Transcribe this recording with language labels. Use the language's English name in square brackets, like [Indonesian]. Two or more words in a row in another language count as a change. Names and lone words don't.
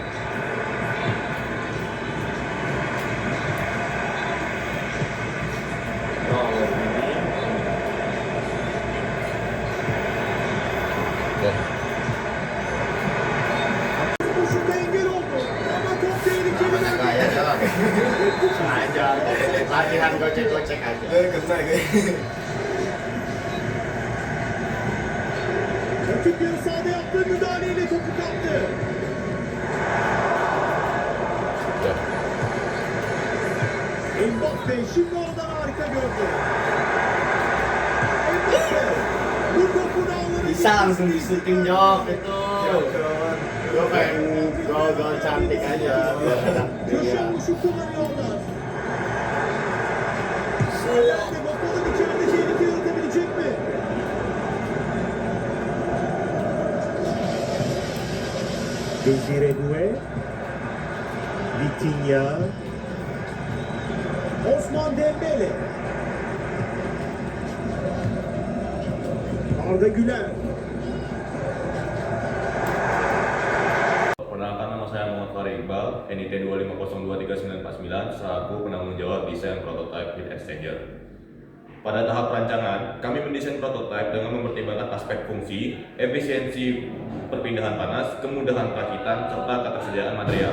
[Turkish] Bu şuta engel oldu ama top tehlikeli bölgede. [Indonesian] Aja, latihan gocek-gocek aja. Kena gue. [Turkish] Rakip yarı sahada yaptığı müdahaleyle topu kaptı. Mbappe şimdi oradan harika gördü. Mbappe bu topu dağlara [Indonesian] Bisa langsung di syuting jok itu. Gue pengen gol-gol cantik aja biar enak. [Turkish] köşe vuruşu kullanıyorlar. Valverde bakalım içeride tehlike yaratabilecek mi? Desire Doué, Vitinha, Osman Dembele, Arda Güler, [Indonesian] Perkenalkan, nama saya Muhammad Fahri Iqbal, NIT 250233949, selaku penanggung jawab desain [English] prototype heat exchanger. [Indonesian] Pada tahap perancangan, kami mendesain prototipe dengan mempertimbangkan aspek fungsi, efisiensi perpindahan panas, kemudahan perakitan, serta ketersediaan material.